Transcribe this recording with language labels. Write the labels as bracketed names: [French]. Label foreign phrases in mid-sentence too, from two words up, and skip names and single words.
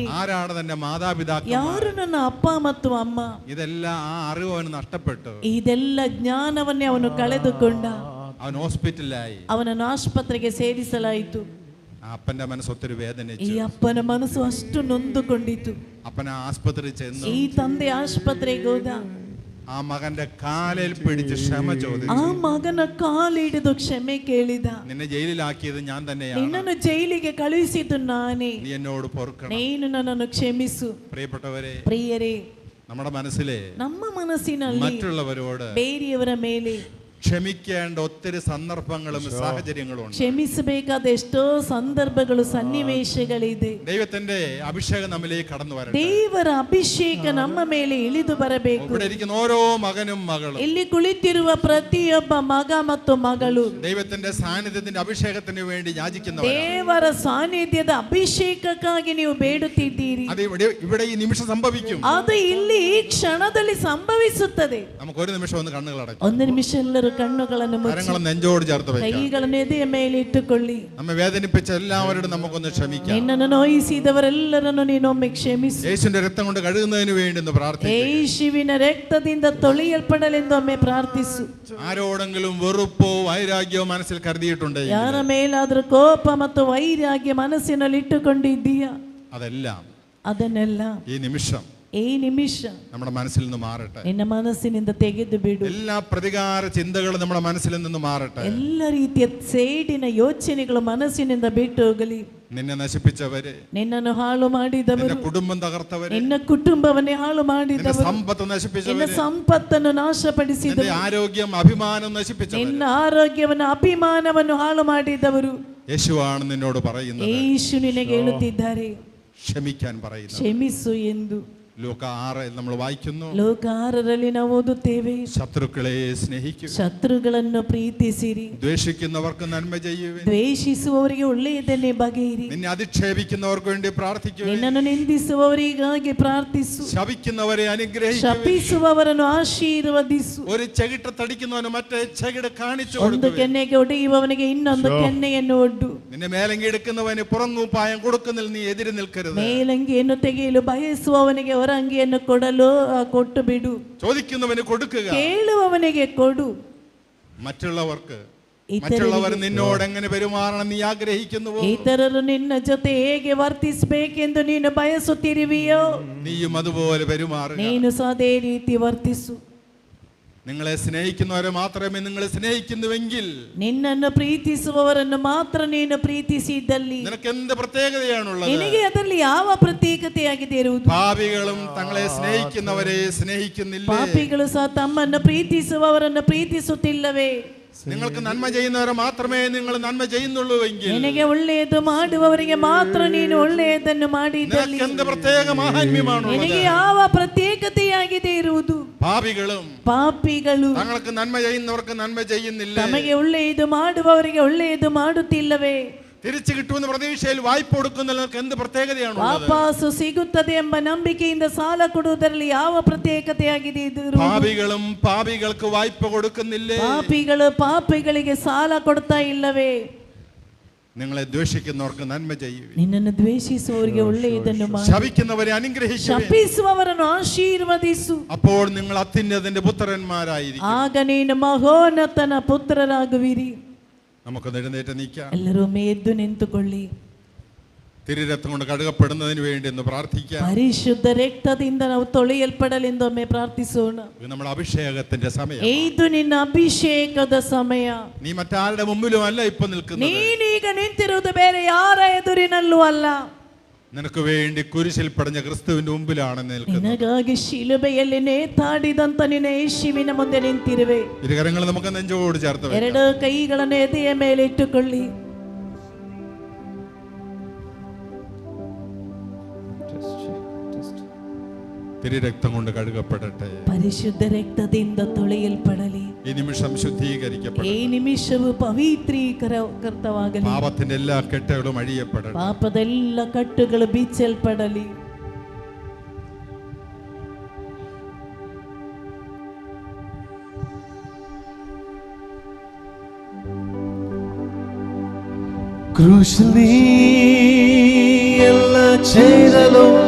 [Malayalam] ആരാണ് തന്റെ മാതാപിതാക്കൾ, [Kannada] ಯಾರು ನನ್ನ ಅಪ್ಪ ಮತ್ತು ಅಮ್ಮ, [Malayalam] ഇതെല്ലാം ആ അറിവ് അവന് നഷ്ടപ്പെട്ടു. [Kannada] ಇದೆಲ್ಲ ಜ್ಞಾನವನ್ನೇ ಅವನು ಕಳೆದುಕೊಂಡ. [Malayalam] അവൻ ഹോസ്പിറ്റലിലായി. [Kannada] ಅವನನ್ನು ಆಸ್ಪತ್ರೆಗೆ ಸೇರಿಸಲಾಯಿತು. [Malayalam] അപ്പന്റെ മനസ്സ് ഒത്തിരി വേദനിച്ചു. [Kannada] ಈ ಅಪ್ಪನ ಮನಸ್ಸು ಅಷ್ಟು ನೊಂದುಕೊಂಡಿತು. [Malayalam] അപ്പൻ ആസ്പത്രി ചെന്നു. [Kannada] ಈ ತಂದೆ ಆಸ್ಪತ್ರೆಗೆ ಹೋದ. [Malayalam] ആ മകന്റെ കാലിൽ പിടിച്ച് ക്ഷമ ചോദിച്ചു. [Kannada] ಆ ಮಗನ ಕಾಲಿಡಿದು ಕ್ಷಮೆ ಕೇಳಿದ. [Malayalam] നിന്നെ ജയിലിലാക്കിയത് ഞാൻ തന്നെയാണ്. [Kannada] ನಿನ್ನನ್ನು ಜೈಲಿಗೆ ಕಳುಹಿಸಿದ್ದು ನಾನೇ. [Malayalam] നീ എന്നോട് പൊറുക്കണം. [Kannada] ನೀನು ನನ್ನನ್ನು ಕ್ಷಮಿಸು. [Malayalam] പ്രിയപ്പെട്ടവരെ, [Kannada] ಪ್ರಿಯರೇ, [Malayalam] നമ്മുടെ മനസ്സിലെ [Kannada] ನಮ್ಮ ಮನಸ್ಸಿನಲ್ಲಿ [Malayalam] മറ്റുള്ളവരോട് [Kannada] ಬೇರೆಯವರ ಮೇಲೆ [Malayalam] ക്ഷമിക്കേണ്ട ഒത്തിരി സന്ദർഭങ്ങളും സാഹചര്യങ്ങളും ഉണ്ട്. [Kannada] ಕ್ಷಮಿಸಬೇಕಾದ ಎಷ್ಟೋ ಸಂದರ್ಭಗಳು, ಸನ್ನಿವೇಶಗಳಿದೆ. [Malayalam] ദൈവത്തിന്റെ അഭിഷേകം നമ്മിലേക്ക് കടന്നു വരട്ടെ. [Kannada] ದೇವರ ಅಭಿಷೇಕ ನಮ್ಮ ಮೇಲೆ ಇಳಿದು ಬರಬೇಕು. [Malayalam] ഇവിടെ ഇരിക്കുന്ന ഓരോ മകനും മകളും, [Kannada] ಇಲ್ಲಿ ಕುಳಿತಿರುವ ಪ್ರತಿಯೊಬ್ಬ ಮಗ ಮತ್ತು ಮಗಳು [Malayalam] ദൈവത്തിന്റെ സാന്നിധ്യത്തിന്റെ അഭിഷേകത്തിന് വേണ്ടി യാചിക്കുന്നവരാണ്. [Kannada] ದೇವರ ಸಾನ್ನಿಧ್ಯದ ಅಭಿಷೇಕಕ್ಕಾಗಿ ನೀವು ಬೇಡುತ್ತಿದ್ದೀರಿ. [Malayalam] അത് ഇവിടെ ഈ നിമിഷം സംഭവിക്കും. [Kannada] ಅದು ಇಲ್ಲಿ ಈ ಕ್ಷಣದಲ್ಲಿ ಸಂಭವಿಸುತ್ತದೆ. [Malayalam] നമുക്ക് ഒരു നിമിഷം ഒന്ന് കണ്ണുകൾ അടയ്ക്കാം. [Kannada] ಒಂದು ನಿಮಿಷ ಎಲ್ಲರೂ ಕಣ್ಣುಗಳನ್ನು ಮುಚ್ಚಿ [Malayalam] കരങ്ങൾ നെഞ്ചോട് ചേർത്ത് വെക്കാം. [Kannada] ಕೈಗಳನ್ನು ಎದೆಯ ಮೇಲೆ ಇಟ್ಟುಕೊಳ್ಳಿ. [Malayalam] നമ്മെ വേദനിപ്പിച്ച എല്ലാവരോടും നമുക്കൊന്ന് ക്ഷമിക്കാം. [Kannada] ನಿನ್ನನ್ನು ನೋಯಿಸಿದವರೆಲ್ಲರನ್ನು ನೀನೊಮ್ಮೆ ಕ್ಷಮಿಸು. [Malayalam] യേശുവിന്റെ രക്തം കൊണ്ട് കഴുകുന്നതിന് വേണ്ടി ഒന്ന് പ്രാർത്ഥിക്കുക. [Kannada] ಯೇಸುವಿನ ರಕ್ತದಿಂದ ತೊಳೆಯಲ್ಪಡಲೆಂದೊಮ್ಮೆ ಪ್ರಾರ್ಥಿಸು. [Malayalam] ആരോടെങ്കിലും വെറുപ്പോ വൈരാഗ്യമോ മനസ്സിൽ കരുതിയിട്ടുണ്ടെങ്കിൽ, [Kannada] ಯಾರ ಮೇಲಾದ್ರೂ ಕೋಪ ಮತ್ತು ವೈರಾಗ್ಯ ಮನಸ್ಸಿನಲ್ಲಿ ಇಟ್ಟುಕೊಂಡಿದ್ದೀಯಾ, [Malayalam] ಅದನ್ನೆಲ್ಲ ഈ നിമിഷം നമ്മുടെ മനസ്സിൽ നിന്ന് മാറട്ടെ. [Kannada] ನಿನ್ನ ಮನಸ್ಸಿನಿಂದ ತೆಗೆದು ಬಿಡು. [Malayalam] എല്ലാ പ്രതികാര ചിന്തകളും നമ്മുടെ മനസ്സിൽ നിന്ന് മാറട്ടെ. [Kannada] ಎಲ್ಲ ರೀತಿಯ ಸೇಡಿನ ಯೋಚನೆಗಳು ಮನಸ್ಸಿನಿಂದ ಬಿಟ್ಟು ಹೋಗಲಿ. [Malayalam] നിന്നെ നശിപ്പിച്ചവരെ, [Kannada] ನಿನ್ನನ್ನು ಹಾಳು ಮಾಡಿದವರು, [Malayalam] കുടുംബം തകർത്തവരെ, [Kannada] ನಿನ್ನ ಕುಟುಂಬವನ್ನೇ ಹಾಳು ಮಾಡಿದವರು, [Malayalam] സമ്പത്ത് നശിപ്പിച്ചവരെ, [Kannada] ನಿನ್ನ ಸಂಪತ್ತನ್ನು ನಾಶಪಡಿಸಿದವರು, [Malayalam] ആരോഗ്യം അഭിമാനം നശിപ്പിച്ചവരെ, [Kannada] ನಿನ್ನ ಆರೋಗ್ಯವನ್ನು ಅಭಿಮಾನವನ್ನು ಹಾಳು ಮಾಡಿದವರು, [Malayalam] യേശുവാണ് നിന്നോട് പറയുന്നത്. [Kannada] ಯೇಸು ನಿನಗೆ ಹೇಳುತ್ತಿದ್ದಾರೆ, [Malayalam] ക്ഷമിക്കാൻ പറയുന്നു. [Kannada] ಕ್ಷಮಿಸು ಎಂದು. [Malayalam] ലൂക്ക 6 നമ്മൾ വായിക്കുന്നു. [Kannada] ಲೋಕ 6ರಲ್ಲಿ ನಾವು ಓದುತ್ತೇವೆ, [Malayalam] ശത്രുക്കളെ സ്നേഹിക്കുക, [Kannada] ಶತ್ರುಗಳನ್ನು ಪ್ರೀತಿಸಿರಿ, [Malayalam] ദ്വേഷിക്കുന്നവർക്ക് നന്മ ചെയ്യുവിൻ, [Kannada] ದ್ವೇಷಿಸುವವರಿಗೆ ಒಳ್ಳೆಯದನ್ನೇ ಬಗೆಯಿರಿ, [Malayalam] നിന്നെ അധിക്ഷേപിക്കുന്നവർക്ക് വേണ്ടി പ്രാർത്ഥിക്കുവിൻ, [Kannada] ನಿನ್ನನ್ನು ನಿಂದಿಸುವವರಿಗಾಗಿ ಪ್ರಾರ್ಥಿಸು, [Malayalam] ശപിക്കുന്നവരെ അനുഗ്രഹിക്കുവിൻ, [Kannada] ಶಪಿಸುವವರನ್ನು ಆಶೀರ್ವದಿಸು, [Malayalam] ഒരു ചെകിട്ട തടിക്കുന്നവന് മറ്റേ ചെകിട് കാണിച്ചു [Kannada] ಒಂದು [Malayalam] കൊടുക്കുവിൻ, [Kannada] ಕೆನ್ನೆಗೆ ಹೊಡೆಯುವವನಿಗೆ ಇನ್ನೊಂದು ಕೆನ್ನೆಯನ್ನು ಒಡ್ಡು, [Malayalam] നിന്നെ മേലങ്കി എടുക്കുന്നവന് പുറങ്ങൂപ്പായം കൊടുക്കുന്നതിൽ നീ എതിര് നിൽക്കരുത്, [Kannada] ಮೇಲಂಗಿಯನ್ನು ತೆಗೆಯಲು ಬಯಸುವವನಿಗೆ ಹೊರಂಗಿಯನ್ನು ಕೊಡಲು ಕೊಟ್ಟು ಬಿಡು, [Malayalam] ചോദിക്കുന്നവന് കൊടുക്കുക, [Kannada] ಕೇಳುವವನಿಗೆ ಕೊಡು, [Malayalam] മറ്റുള്ളവർ നിന്നോട് എങ്ങനെ പെരുമാറണം നീ ആഗ്രഹിക്കുന്നുവോ, [Kannada] ಇತರರು ನಿನ್ನ ಜೊತೆ ಹೇಗೆ ವರ್ತಿಸಬೇಕೆಂದು ನೀನು ಬಯಸುತ್ತಿರುವೆಯೋ [Malayalam] നീയും അതുപോലെ പെരുമാറുക. [Kannada] ನೀನು ಸಹ ಅದೇ ರೀತಿ ವರ್ತಿಸು. [Malayalam] നിങ്ങളെ സ്നേഹിക്കുന്നവരെ മാത്രമേ നിങ്ങൾ സ്നേഹിക്കുന്നുവെങ്കിൽ, [Kannada] ನಿನ್ನನ್ನು ಪ್ರೀತಿಸುವವರನ್ನು ಮಾತ್ರ ನೀನು ಪ್ರೀತಿಸಿದ್ದಲ್ಲಿ [Malayalam] നിനക്ക് എന്ത് പ്രത്യേകതയാണുള്ളത്? [Kannada] ನಿನಗೆ ಅದರಲ್ಲಿ ಯಾವ ಪ್ರತ್ಯೇಕತೆಯಾಗಿದೆ ಇರುವುದು? [Malayalam] പാപികളും തങ്ങളെ സ്നേഹിക്കുന്നവരെ സ്നേഹിക്കുന്നില്ല. [Kannada] ಪಾಪಿಗಳು ಸಹ ತಮ್ಮನ್ನು ಪ್ರೀತಿಸುವವರನ್ನು ಪ್ರೀತಿಸುತ್ತಿಲ್ಲವೇ? [Malayalam] നിങ്ങൾക്ക് നന്മ ചെയ്യുന്നവരെ മാത്രമേ നിങ്ങൾ നന്മ ചെയ്യുന്നുള്ളൂവെങ്കിൽ, [Kannada] ನಿನಗೆ ಒಳ್ಳೆಯದು ಮಾಡುವವರಿಗೆ ಮಾತ್ರ ನೀನು ಒಳ್ಳೆಯದನ್ನು ಮಾಡಿದ್ದಲ್ಲಿ [Malayalam] എന്ത് പ്രത്യേക മഹാത്മ്യമാണുള്ളത്? [Kannada] ನಿನಗೆ ಯಾವ ಪ್ರತ್ಯೇಕತೆಯಾಗಿದೆ ಇರುವುದು? ಪಾಪಿಗಳು [Malayalam] തങ്ങൾക്ക് നന്മ ചെയ്യുന്നവർക്ക് നന്മ ചെയ്യുന്നില്ല, [Kannada] ತಮಗೆ ಒಳ್ಳೆಯದು ಮಾಡುವವರಿಗೆ ಒಳ್ಳೆಯದು ಮಾಡುತ್ತಿಲ್ಲವೇ? [Malayalam] തിരിച്ചു കിട്ടുമെന്ന പ്രതീക്ഷയിൽ വായ്പ കൊടുക്കുന്നവർക്ക് എന്ത് പ്രത്യേകതയാണ്? [Kannada] ವಾಪಸ್ಸು ಸಿಗುತ್ತದೆ ಎಂಬ ನಂಬಿಕೆಯಿಂದ ಸಾಲ ಕೊಡುವುದರಲ್ಲಿ ಯಾವ ಪ್ರತ್ಯೇಕತೆಯಾಗಿದೆ? [Malayalam] പാപികളും പാപികൾക്ക് വായ്പ കൊടുക്കുന്നില്ലേ? [Kannada] ಪಾಪಿಗಳು ಪಾಪಿಗಳಿಗೆ ಸಾಲ ಕೊಡ್ತಾ ಇಲ್ಲವೇ? [Malayalam] നിങ്ങളെ ദ്വേഷിക്കുന്നവർക്ക് നന്മ ചെയ്യുവിൻ, [Kannada] ನಿನ್ನನ್ನು ದ್ವೇಷಿಸುವವರಿಗೆ ಒಳ್ಳೆಯದನ್ನು ಮಾಡು, [Malayalam] ശപിക്കുന്നവരെ അനുഗ്രഹിക്കുവിൻ, [Kannada] ಶಪಿಸುವವರನ್ನು ಆಶೀರ್ವದಿಸು, [Malayalam] അപ്പോൾ നിങ്ങൾ അത്യുന്നതന്റെ പുത്രന്മാരായിരിക്കും. [Kannada] ಆಗ ನೀನು ಮಹೋನ್ನತನ ಪುತ್ರರಾಗುವಿರಿ. [Malayalam] നമുക്ക് എഴുന്നേറ്റ് നിൽക്കാം, [Kannada] ಎಲ್ಲರೂ ಎದ್ದು ನಿಂತುಕೊಳ್ಳಿ, [Malayalam] തിരുരക്തം കൊണ്ട് കഴുകപ്പെടുന്നതിന് വേണ്ടി എന്ന് പ്രാർത്ഥിക്കാം. [Kannada] ಪರಿಶುದ್ಧ ರಕ್ತದಿಂದ ನಾವು ತೊಳೆಯಲ್ಪಡಲೆಂದೊಮ್ಮೆ ಪ್ರಾರ್ಥಿಸೋಣ. [Malayalam] ഇത് നമ്മുടെ അഭിഷേകത്തിന്റെ സമയം. [Kannada] ಇದು ನಿನ್ನ ಅಭಿಷೇಕದ ಸಮಯ. [Malayalam] നീ മറ്റാരുടെ മുമ്പിലും അല്ല ഇപ്പൊ നിൽക്കുന്നത്, [Kannada] ನೀನೀಗ ನಿಂತಿರುವುದು ಬೇರೆ ಯಾರ ಎದುರಿನಲ್ಲೂ ಅಲ್ಲ, [Malayalam] നിനക്ക് വേണ്ടി കുരിശിൽ പടഞ്ഞ ക്രിസ്തുവിന്റെ മുമ്പിലാണ് നിൽക്കുന്നത്. [Kannada] ನಿನಗಾಗಿ ಶಿಲುಬೆಯಲ್ಲಿ ನೇತಾಡಿದಂತ ನಿನ್ನ ಯೇಸುವಿನ ಮುಂದೆ ನಿಂತಿರುವೆ. [Malayalam] ഇരുകരങ്ങൾ നമുക്ക് നെഞ്ചോട് ചേർത്ത് വെക്കാം. [Kannada] ಎರಡು ಕೈಗಳನ್ನು ಎದೆಯ ಮೇಲೆ ಇಟ್ಟುಕೊಳ್ಳಿ. [Malayalam] തിരുരക്തം കൊണ്ട് കഴുകപ്പെടട്ടെ, [Kannada] ಪರಿಶುದ್ಧ ರಕ್ತದಿಂದ ತೊಳೆಯಲ್ಪಡಲಿ, [Malayalam] ഈ നിമിഷം ശുദ്ധീകരിക്കപ്പെടട്ടെ, [Kannada] ಈ ನಿಮಿಷವು ಪವಿತ್ರೀಕೃತವಾಗಲಿ, [Malayalam] പാപത്തിന്റെ എല്ലാ കെട്ടുകളും അഴിയപ്പെടട്ടെ, [Kannada] ಪಾಪದೆಲ್ಲ ಕಟ್ಟುಗಳು ಬಿಚ್ಚಲ್ಪಡಲಿ. [Malayalam] ക്രൂശിൽ നീ എല്ലാം ചെയ്തല്ലോ,